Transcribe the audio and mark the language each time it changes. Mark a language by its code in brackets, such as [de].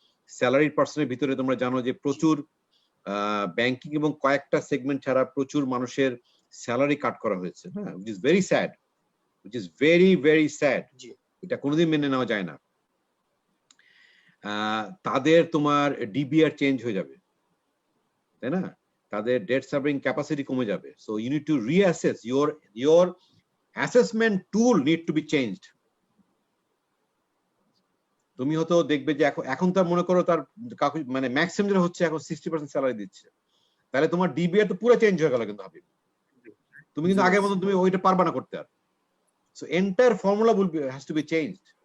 [bn] Salaried পার্সনের ভিতরে তোমরা জানো যে প্রচুর ব্যাংকিং এবং কয়েকটা সেগমেন্ট ছাড়া প্রচুর মানুষের স্যালারি কাট করা হয়েছে। [en] হ্যাঁ, which is very sad, which is very very sad. [bn] এটা কোনোদিন মেনে নেওয়া যায় না। তাদের তোমার ডিবিআর চেঞ্জ হয়ে যাবে, তাই না? তাদের ডেট সার্ভিং ক্যাপাসিটি কমে যাবে। [en] So you need to reassess your assessment tool need to be changed. [bn] তুমি হয়তো দেখবে যে এখন তার মনে করো তার মানে ম্যাক্সিমাম যেটা হচ্ছে এখন 60% স্যালারি দিচ্ছে, তাহলে তোমার ডিবিআর তো পুরো চেঞ্জ হয়ে গেল। কিন্তু হাবিব, তুমি কিন্তু আগের মতো তুমি ওইটা পারবা না করতে আর। [en] So entire formula has to be changed.